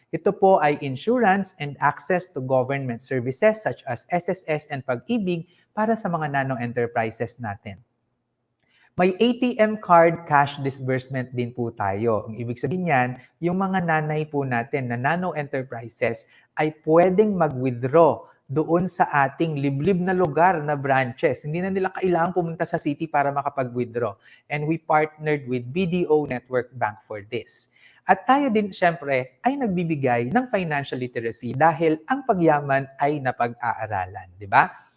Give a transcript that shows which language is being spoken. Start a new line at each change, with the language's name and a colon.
Filipino: Ito po ay
English: insurance and access to government services
Filipino: such as SSS and Pag-IBIG para sa mga nano-enterprises natin. May ATM card cash disbursement din po tayo. Ang ibig sabihin yan, yung mga nanay po natin na nano-enterprises ay pwedeng mag-withdraw doon sa ating liblib na lugar na branches. Hindi na nila kailangang pumunta sa city para makapag-withdraw.
English: And we partnered with BDO Network Bank for this.
Filipino: At tayo din, syempre, ay nagbibigay ng financial literacy dahil ang pagyaman ay napag-aaralan, di ba?